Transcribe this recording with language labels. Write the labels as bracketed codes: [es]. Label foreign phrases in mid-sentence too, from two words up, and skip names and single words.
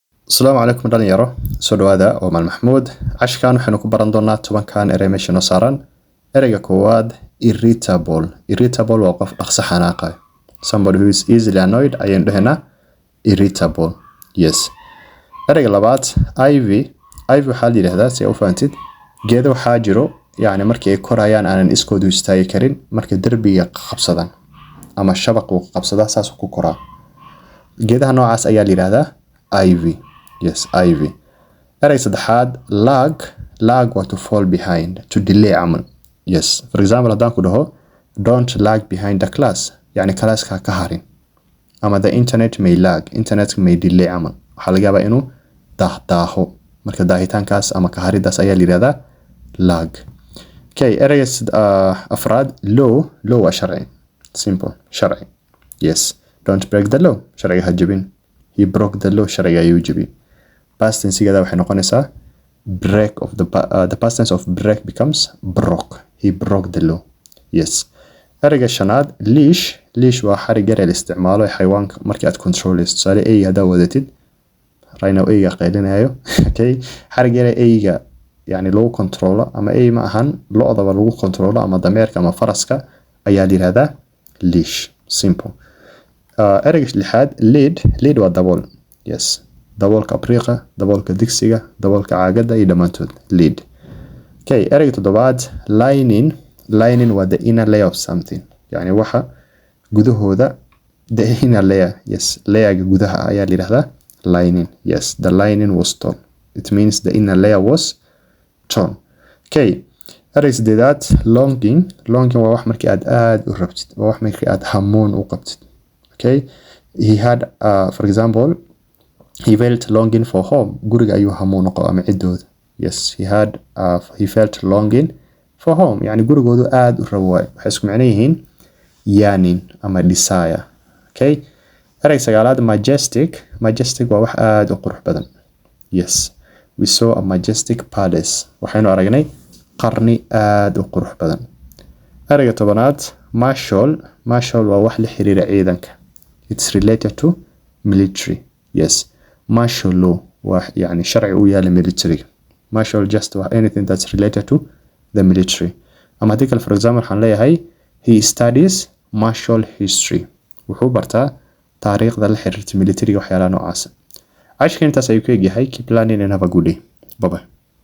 [ar] السلام عليكم [so] dhalinyaro soo dhawaada oo maal maxmuud cashkan waxaanu ku baran doonaa tobankan erey meesha noo saaran ereyga koowaad irritable waa qof dhaqso xanaaqay [en] somebody who is easily annoyed [so] ayaan dhahnaa irritable yes ereyga labaad ivy waxaa la yiraahdaa si aad u fahamtid geedo waxaa jiro yani markii ay korayaan aanan iskoodu istaagi karin marka darbiga qabsadaan ama shabaq uu qabsadaa saas ku koraa geedaha noocaas ayaa la yiraahdaa ivy. [en] Yes, ivy. [so] Erey saddexaad [en] lag waa to fall behind, to delay camal. Yes, for example [so] haddaan ku dhaho [en] don't lag behind the class, [so] yani classka ka harin. [en] Ama the internet may lag, internet may delay camal. [so] Waxaa laga yaabaa inuu daaho. Marka daahitaankaas ama ka haridaas ayaa la yiraahdaa lag. Okay, ereyga afraad law waa sharci. Simple, sharci. [en] Yes, don't break the law, [so] sharciga ha jabin. [en] He broke the law, [so] sharciga ayuu jabiyay. Past tense-gada waxay noqonaysaa [en] the past tense of break becomes broke. He broke the law. Yes. [so] Ereyga shanaad leash waa xarig yar ee la isticmaalo ee xayawaanka markii aad controleyso. Tusaale ay hadaa wadatid rhino ayga qaylinayo. Okay. Xarig yar ee ayga yani lagu controlo ama ay ma ahan lo'daba lagu controlo ama dameerka ama faraska ayaa la yiraahdaa leash. Simple. Ereyga lixaad lid waa dabool. Yes. daboolka abriiqa, daboolka digsiga, daboolka caagada iyo dhamaantood lid. [en] Okay, [so] ereyga toddobaad [en] lining waa the inner layer of something. [so] Yani waxa gudahooda [en] the inner layer. [so] Yes, layerga gudaha ayaa la yiraahdaa [en] lining. Yes, the lining was torn. It means the inner layer was torn. Okay. [so] Ereyga siddeedaad longing waa wax markii aad u rabtid, waa wax markii aad hamuun u qabtid. Okay? [en] He had for example he felt longing for home. [so] Guriga ayuu hamuun qabo ama cidooda. [en] Yes, he felt longing for home. [so] Yani gurigoodu aad u rabo waay. Waxay isku macno yihiin yearning ama desire. Okay? Ereyga sagaalaad majestic waa wax aad u qurux badan. [en] Yes, we saw a majestic palace. [so] Waxaynu aragnay qarni aad u qurux badan. Ereyga tobanaad marshal waa wax la xiriira ciidanka. [en] It's related to military. [so] Yes. [en] Martial law [so] waa yani sharci u yaala military. [en] Martial just anything that's related to the military. [so] Ama hadii kale [en] for example [so] waxaan leeyahay [en] he studies martial history. [so] Wuxuu bartaa taariikhda la xiriirta military waxyaalaha noocaas. Ashkan intaas ayuu ka egyahay. [en] Keep learning and have a good day. Bye bye.